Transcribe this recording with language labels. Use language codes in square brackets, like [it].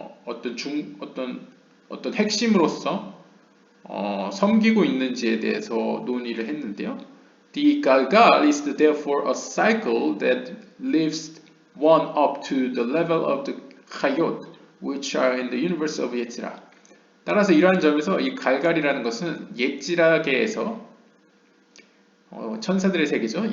[ko] 어떤 핵심으로서 섬기고 있는지에 대해서 논의를 했는데요. [en] The Galgal is therefore a cycle that lifts one up to the level of the Chayot, which are in the universe of Yetzirah. [ko] 따라서 이러한 점에서 이 갈갈이라는 것은 예지라계에서 천사들의 세계죠.